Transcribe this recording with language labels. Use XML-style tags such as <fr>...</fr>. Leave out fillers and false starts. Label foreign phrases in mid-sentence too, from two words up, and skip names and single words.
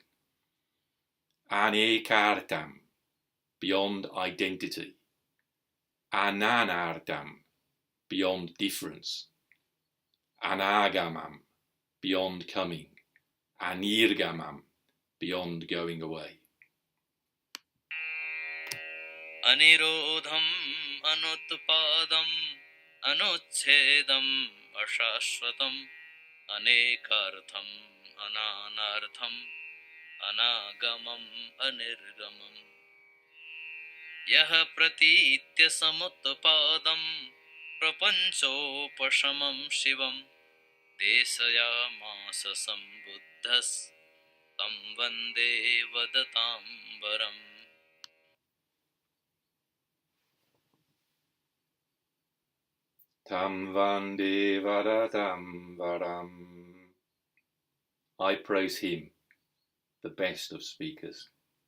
<en>an-ekārtham, beyond identity. an-ānārtham, beyond difference. an-āgamam, beyond coming. an-nirgamam, beyond going away.</en> <sa>a-nirodham, an-utpādam, an-ucchedam, a-śāśvatam, an-ekārtham, an-ānārtham, an-āgamam, an-nirgamam. Yaha pratītya-samutpādaṁ, prapañcopaśamaṁ śivam, deśayām saṁbuddhas, tam vande vadatāṁ varam. Tam vande vadatāṁ varam.</sa> <en>I praise him, the best of speakers.</en>